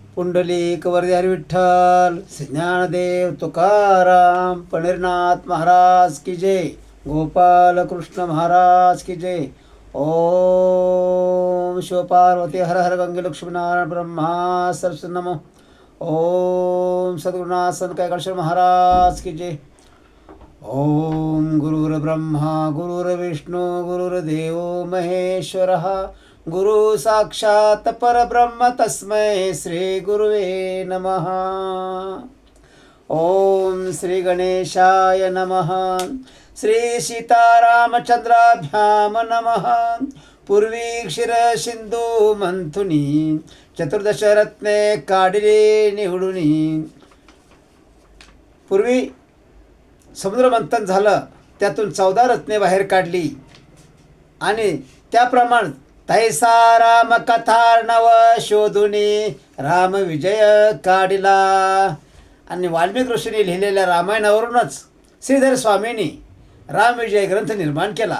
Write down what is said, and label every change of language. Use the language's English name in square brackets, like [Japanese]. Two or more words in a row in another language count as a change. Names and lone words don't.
[Hindi] पुंडलिक वरदे विठ्ठल, श्री ज्ञानदेव तुकाराम, पंढरीनाथ महाराज की जय, गोपाल कृष्ण महाराज की जय. [Sanskrit] ओम शिवपार्वती हर हर गंगे लक्ष्मीनारायण ब्रह्मा सरस्वती नमो. [Hindi] ओम सद्गुरुनाथ संत कैकाळेश्वर महाराज की जय. [Sanskrit] ओम गुरुर्ब्रह्मा गुरुर्विष्णू गुरुर्देव महेश्वरः, गुरु साक्षात परब्रह्म तस्मै श्री गुरुवे नमः. ओम श्री गणेशाय नमः. श्री सीतारामचंद्राभ्याम नमः. [Marathi] पूर्वी क्षीर सिंधू मंथुनी, चतुर्दश रत्ने काढिले निवडुनी. पूर्वी समुद्र मंथन झालं, त्यातून 14 रत्ने बाहेर काढली आणि त्याप्रमाणे तैसा राम कथा नव शोधुनी राम विजय काढिला. आणि वाल्मिक ऋषींनी लिहिलेल्या रामायणावरूनच श्रीधर स्वामींनी रामविजय ग्रंथ निर्माण केला.